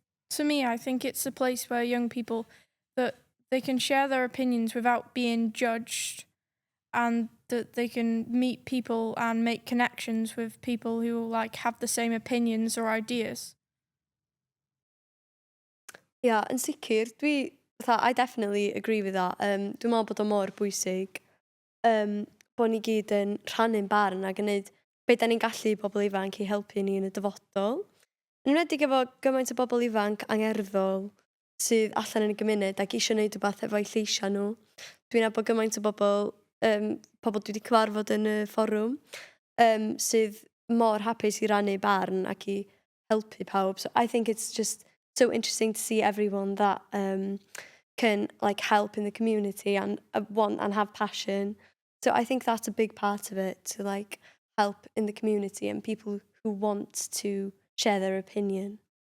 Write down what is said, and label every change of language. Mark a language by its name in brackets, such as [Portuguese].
[English] To me, I think it's a place where young people, that they can share their opinions without being judged, and that they can meet people and make connections with people who have the same opinions or ideas. [Welsh] Ia, yn sicr, [English] I definitely agree with that. [Welsh] Dwi'n meddwl bod o mor bwysig bod ni gyd yn rhannu'n barn ac yn gwneud beth da ni'n gallu bobl ifanc i helpu ni yn y dyfodol. Yn enwedig efo gymaint o bobl ifanc angerddol sydd allan yn y gymuned ac eisiau gwneud rhywbeth efo'u lleisiau nhw. Dwi'n nabod gymaint o pobl dwi wedi cyfarfod yn y fforwm sydd mor hapus i rannu barn ac i helpu pawb. [English] So I think it's just so interesting to see everyone that can help in the community and want and have passion. So I think that's a big part of it, to help in the community and people who want to share their opinion.